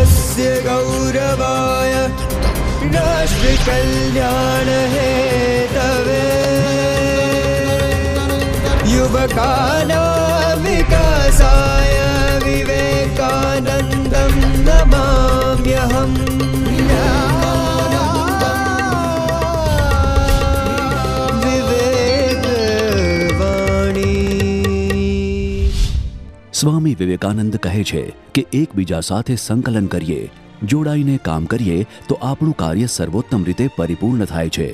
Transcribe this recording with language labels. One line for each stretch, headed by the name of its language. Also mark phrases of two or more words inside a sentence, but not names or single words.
Sanskrit: देशस्य गौरवाय राष्ट्र कल्याण हेतवे युवकानां विकासाय विवेकानन्दं नमाम्यहम्।
Gujarati: સ્વામી વિવેકાનંદ કહે છે કે એકબીજા સાથે સંકલન કરીએ, જોડાઈને કામ કરીએ તો આપણું કાર્ય સર્વોત્તમ રીતે પરિપૂર્ણ થાય છે।